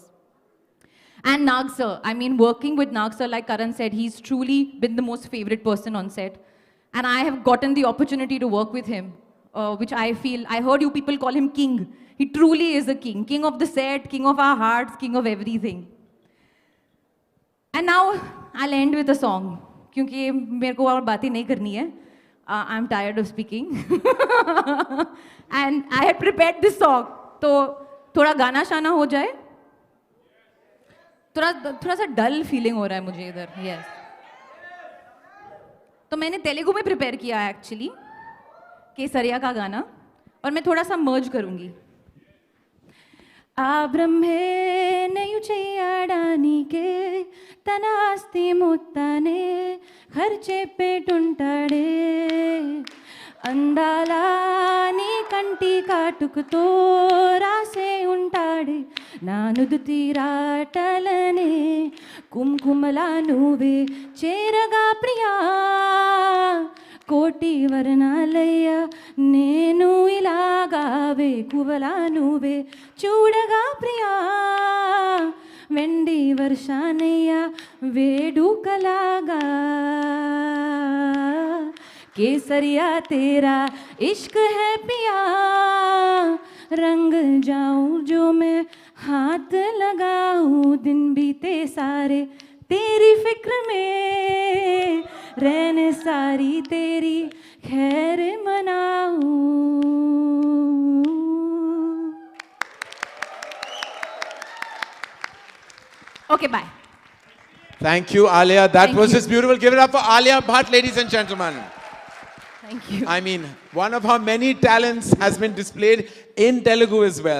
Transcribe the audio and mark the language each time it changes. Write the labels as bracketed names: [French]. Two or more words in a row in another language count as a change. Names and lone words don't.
[English] And Nag sir, I mean, working with Nag sir, like Karan said, he's truly been the most favorite person on set. And I have gotten the opportunity to work with him, which I heard you people call him king. He truly is a king. King of the set, king of our hearts, king of everything. And now, I'll end with a song. [Hindi] Because मेरे को और बातें नहीं करनी है. [English] I'm tired of speaking. And I had prepared this song. [Hindi] तो थोड़ा गाना शाना हो जाए. थोड़ा सा [English] dull feeling [Hindi] हो रहा है मुझे इधर. [English] Yes. [Hindi] तो मैंने तेलुगु में प्रिपेयर किया है एक्चुअली, केसरिया का गाना, और मैं थोड़ा सा मर्ज करूंगी. [Telugu] ఆ బ్రహ్మేనయు చేయడానికే తన ఆస్తి మొత్తానే ఖర్చే పెట్టుంటాడే, అందాల నీ కంటి కాటుకుతో రాసే ఉంటాడే, నా నుదుటి రాటలనే కుంకుమలా నువ్వే చేరగా ప్రియా, కోటి వర్ణాలయ్యా నేను ఇలాగా వేకువలా నువ్వే చూడగా ప్రియా, వెండి వర్షానయ్యా వేడుకలాగా, [Hindi] केसरिया तेरा इश्क है पिया, रंग जाऊं जो मैं हाथ लगाऊं, दिन बीते सारे तेरी फिक्र में, रहने सारी तेरी खैर मनाऊं. [English] Okay, bye. Thank you, Alia. That was you. just beautiful. Give it up for Alia Bhatt, ladies and gentlemen. Thank you. I mean, one of her many talents has been displayed in Telugu as well.